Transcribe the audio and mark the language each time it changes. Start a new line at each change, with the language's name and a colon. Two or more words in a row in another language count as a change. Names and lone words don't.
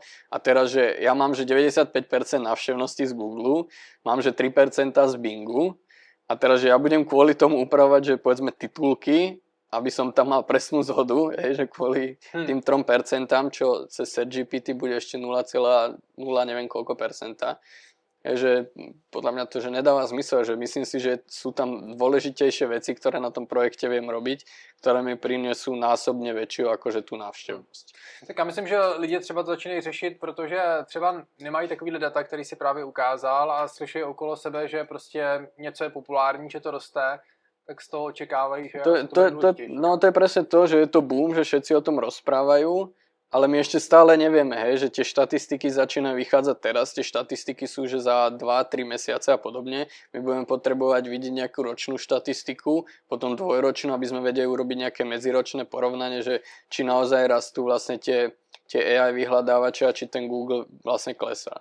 Slovak: A teraz, že ja mám, že 95% návštevnosti z Google, mám, že 3% z Bingu a teraz, že ja budem kvôli tomu upravovať, že povedzme titulky, aby som tam mal presnú zhodu, že kvôli tým 3%, čo cez SearchGPT bude ešte 0,0 neviem koľko percenta. Že podľa mňa to že nedáva zmysel, že myslím si, že sú tam dôležitejšie veci, ktoré na tom projekte viem robiť, ktoré mi prinesú násobne väčšiu akože tú návštěvnost.
Czech: Tak já myslím, že lidi třeba to začínají řešit, protože třeba nemají takovýhle data, který si právě ukázal a slyší okolo sebe, že prostě něco je populární, že to roste, tak z toho očekávají, že
Slovak: to je presne to, že je to boom, že všetci o tom rozprávajú ale my ešte stále nevieme, hej, že tie štatistiky začínajú vychádzať teraz, tie štatistiky sú, že za 2-3 mesiace a podobne. My budeme potrebovať vidieť nejakú ročnú štatistiku, potom dvojročnú, aby sme vedeli urobiť nejaké medziročné porovnanie, že či naozaj rastú vlastne tie AI vyhľadávače a či ten Google vlastne klesá.